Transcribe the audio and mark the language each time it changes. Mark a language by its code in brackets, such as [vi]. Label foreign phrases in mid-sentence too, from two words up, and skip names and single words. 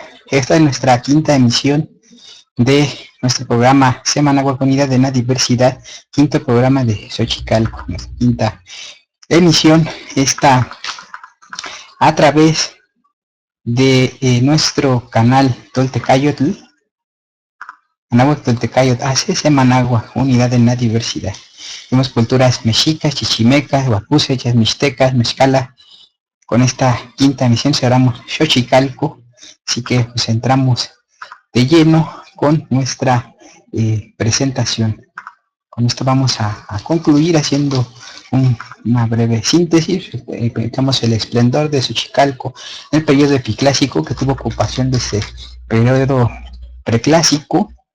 [es] Esta es nuestra quinta emisión de nuestro programa Semanagua Unidad de la Diversidad, quinto programa de Xochicalco, nuestra quinta emisión está a través de nuestro canal Toltecayotl, Anáhuac Toltecayotl, hace Semanagua Unidad de la Diversidad. Vemos culturas mexicas, chichimecas, huapusechas, mixtecas, mezcala. Con esta quinta emisión cerramos Xochicalco, así que pues entramos de lleno con nuestra presentación. Con esto vamos a concluir haciendo una breve síntesis. Explicamos el esplendor de Xochicalco en el periodo epiclásico, que tuvo ocupación desde el periodo preclásico.